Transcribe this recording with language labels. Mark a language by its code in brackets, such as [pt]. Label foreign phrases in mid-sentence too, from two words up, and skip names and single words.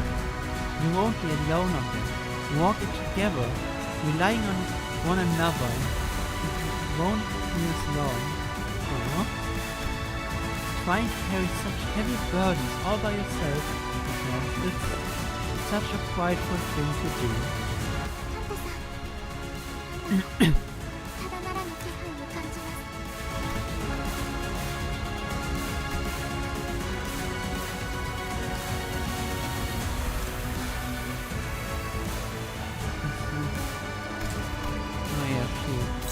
[en] You won't be alone on that. Walk it together, relying on one another. It won't be as long. Or trying to carry such heavy burdens all by yourself, it's such a prideful thing to do. [ja] ただならぬ気配を感じます。 [de] Oh ja, Shield.